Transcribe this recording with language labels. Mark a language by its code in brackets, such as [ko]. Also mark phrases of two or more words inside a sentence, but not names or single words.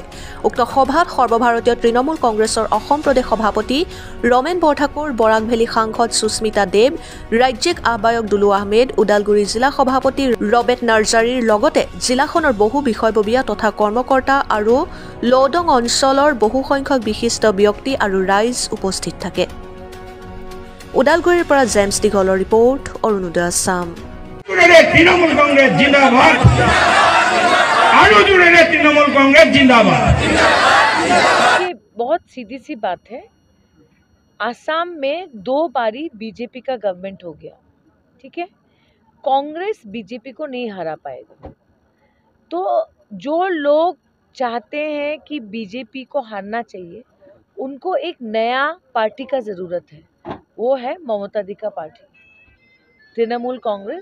[as] উক্ত সভাত সৰ্বভাৰতীয় তৃণমূল কংগ্ৰেছৰ অসম প্ৰদেশ সভাপতি ৰমেন বৰঠাকুৰ, বৰাক ভেলী সাংসদ সুস্মিতা দেৱ, ৰাজ্যিক আহ্বায়ক দুলু আহমেদ, ওদালগুৰি জিলা সভাপতি ৰবেট নাৰ্জাৰীৰ লগতে জিলাখনৰ বহু বিষয়ববীয়া তথা কৰ্মকৰ্তা আৰু লৌডং অঞ্চলৰ বহুসংখ্যক বিশিষ্ট ব্যক্তি আৰু ৰাইজ উপস্থিত থাকে। ওদালগুৰিৰ পৰা জেমছ দীঘলৰ ৰিপৰ্ট, অৰুণোদয় আছাম। [hi] तृणमूल कांग्रेस जिंदाबाद, तृणमूल कांग्रेस जिंदाबाद। बहुत सीधी सी बात है, आसाम में 2 बारी बीजेपी का गवर्नमेंट हो गया, ठीक है। कांग्रेस बीजेपी को नहीं हरा पाएगा। तो जो लोग चाहते हैं कि बीजेपी को हारना चाहिए, उनको एक नया पार्टी का ज़रूरत है, वो है ममता दी का पार्टी, तृणमूल कांग्रेस।